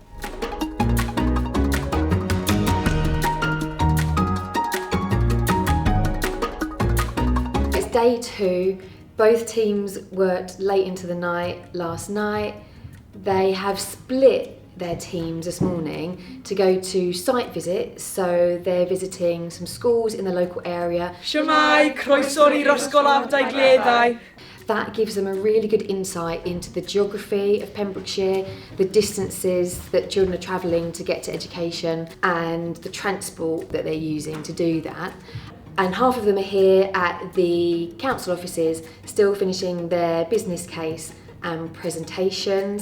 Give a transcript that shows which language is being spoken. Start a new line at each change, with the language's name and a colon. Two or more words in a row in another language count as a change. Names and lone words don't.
English: It's day 2. Both teams worked late into the night last night. They have split their teams this morning to go to site visits, so they're visiting some schools in the local area.
Welsh: Shwmae, croeso i'r ysgol Ardau Gleddau.
English: That gives them a really good insight into the geography of Pembrokeshire, the distances that children are travelling to get to education, and the transport that they're using to do that. And half of them are here at the council offices, still finishing their business case and presentations.